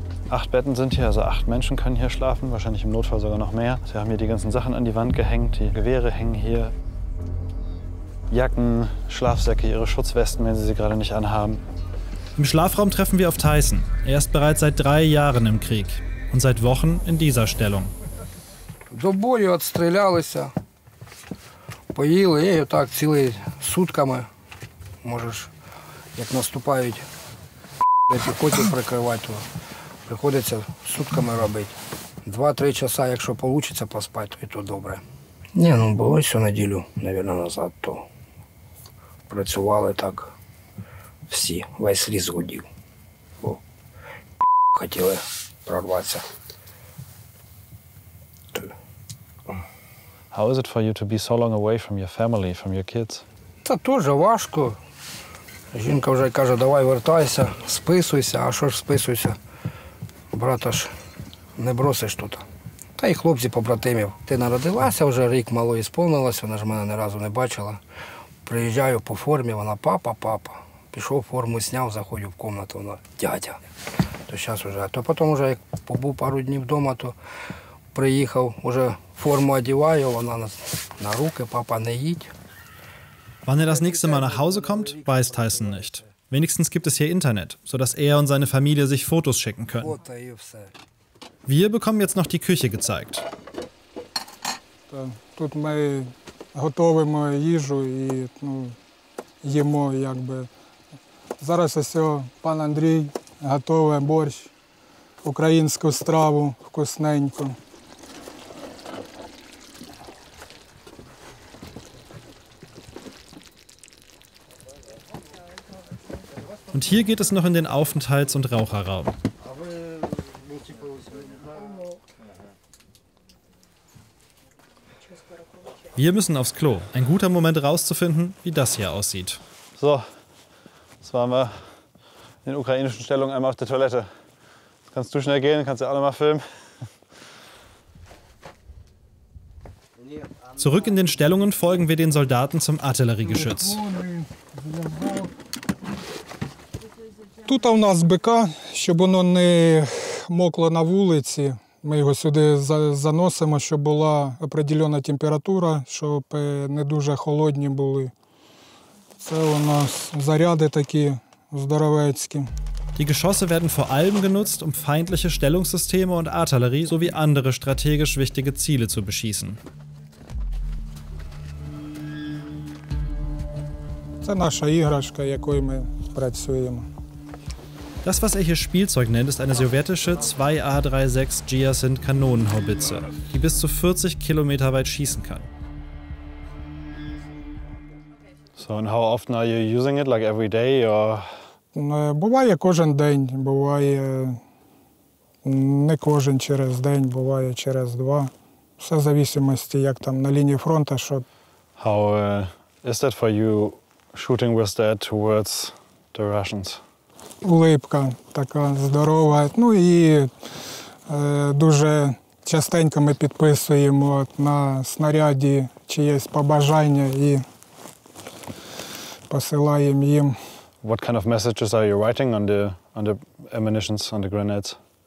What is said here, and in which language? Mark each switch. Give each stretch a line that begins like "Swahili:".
German: Acht Betten sind hier, also 8 Menschen können hier schlafen, wahrscheinlich im Notfall sogar noch mehr. Wir haben hier die ganzen Sachen an die Wand gehängt, die Gewehre hängen hier. Jacken, Schlafsäcke, ihre Schutzwesten, wenn sie sie gerade nicht anhaben. Im Schlafraum treffen wir auf Tyson. Er ist bereits seit 3 Jahren im Krieg und seit Wochen in dieser Stellung.
Ukrainian: До бою відстрілялися, поїли і отак цілий сутками. Можеш, як наступають, піхотів прикривати, то приходиться сутками робити. 2-3 часа, якщо вийде поспати, то і то добре. Ні, ну було всю неділю, мабуть, назад, то працювали так всі, весь ліс гудів. Бо хотіли прорватися.
English: How is it for you to be so long away from your family, from your kids?
Ukrainian: Це теж важко. Жінка вже каже, давай вертайся, списуйся, а що ж списуйся? Брата ж не бросиш тут. Та й хлопці побратимів. Ти народилася, вже рік малої сповнилася, вона ж мене ні разу не бачила. Приїжджаю по формі, вона папа. Пішов форму, зняв, заходжу в кімнату, вона дядя. То зараз вже. То потім вже, як побув пару днів вдома, то приїхав, вже форму одягаю, вона на руки, папа, не їдь.
German: Wann er das nächste Mal nach Hause kommt, weiß Tyson nicht. Wenigstens gibt es hier Internet, sodass er und seine Familie sich Fotos schicken können.
Ukrainian: Фото і все.
German: Wir bekommen jetzt noch die Küche gezeigt.
Ukrainian: Тут ми готуємо їжу і їмо, якби. Зараз ось пан Андрій готує борщ, українську страву вкусненьку.
German: Und hier geht es noch in den Aufenthalts- und Raucherraum. Wir müssen aufs Klo. Ein guter Moment rauszufinden, wie das hier aussieht. So, jetzt waren wir in den ukrainischen Stellungen einmal auf der Toilette. Jetzt kannst du schnell gehen, kannst du alle mal filmen. Zurück in den Stellungen folgen wir den Soldaten zum Artilleriegeschütz.
Ukrainian: Тут у нас БК, щоб воно не мокло на вулиці. Ми його сюди заносимо, щоб була определена температура, щоб не дуже холодні були. Це у нас заряди такі здоровецькі.
German: Die Geschosse werden vor allem genutzt, um feindliche Stellungssysteme und Artillerie sowie andere strategisch wichtige Ziele zu beschießen.
Ukrainian: Це наша іграшка, якою ми працюємо.
German: Das, was er hier Spielzeug nennt, ist eine sowjetische 2A36 Giacind Kanonenhaubitze, die bis zu 40 Kilometer weit schießen kann.
English: So, and how often are you using it? Like every day or?
Ukrainian: Буває кожен день, буває не кожен через день, буває через два. Все в залежності, як там на лінії фронту, що.
English: How is that for you shooting with that towards the Russians?
Ukrainian: Улипка така здорова. Ну і дуже частенько ми підписуємо на снаряді чиєсь побажання і посилаємо їм.
English: What kind of messages are you writing on the ammunitions, on the grenades?